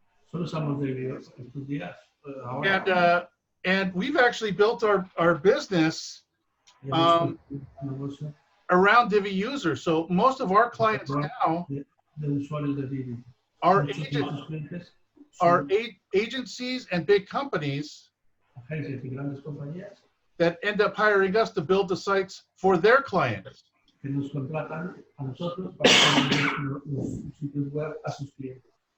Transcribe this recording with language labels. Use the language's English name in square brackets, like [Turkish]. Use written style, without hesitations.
[Spanish] Solo usamos Divi estos días. Ahora, [English] and we've actually built our business [Spanish] hemos un negocio [English] around Divi users. So most of our clients now [Spanish] de usuarios de Divi. [English] are [Spanish] Muchos de sus clientes [English] are [Spanish] son [English] agencies and big companies [Spanish] agencias y grandes compañías [English] that end up hiring us to build the sites for their clients. [Spanish] que nos contratan a nosotros para hacer los sitios web a sus clientes.